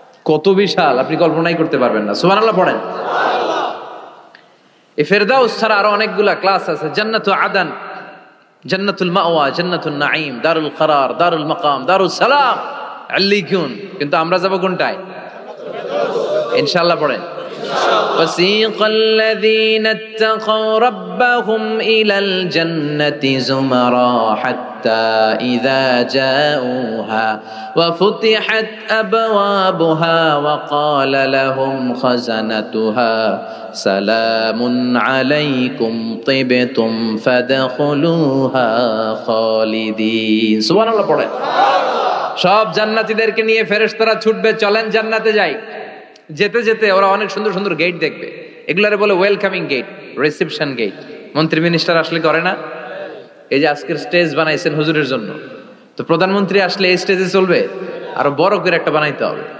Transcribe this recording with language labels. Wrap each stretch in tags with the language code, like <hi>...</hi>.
<bn>কত বিশাল, আপনি কল্পনাই করতে পারবেন না। সুবহানাল্লাহ পড়েন। এই ফিরদাউস ছাড়া আরো অনেকগুলা ক্লাস আছে। জান্নাতুল আদান, জান্নাতুল মাওয়া, জান্নাতুন নাঈম, দারুল করার, দারুল মাকাম, দারুস সালাম, আল্লিকুন। কিন্তু আমরা যাব কোনটায়? ইনশাআল্লাহ পড়েন।</bn> <ar>وسيق الذين اتقوا ربهم إلى الجنة زمرا حتى إذا جاءوها وفتحت أبوابها وقال لهم خزنتها سلام عليكم طبتم فادخلوها خالدين।</ar> <bn>সুবহানাল্লাহ পড়ে। সব জান্নাতীদেরকে নিয়ে ফেরেশতারা ছুটবে, চলেন জান্নাতে যাই। যেতে যেতে ওরা অনেক সুন্দর সুন্দর গেট দেখবে। এগুলারে বলে ওয়েলকামিং গেট, রিসেপশন গেট। মন্ত্রী মিনিস্টার আসলে করে না? এই যে আজকের স্টেজ বানাইছেন হুজুরের জন্য, তো প্রধানমন্ত্রী আসলে এই স্টেজে চলবে, আরো বড় করে একটা বানাইতে হবে।</bn>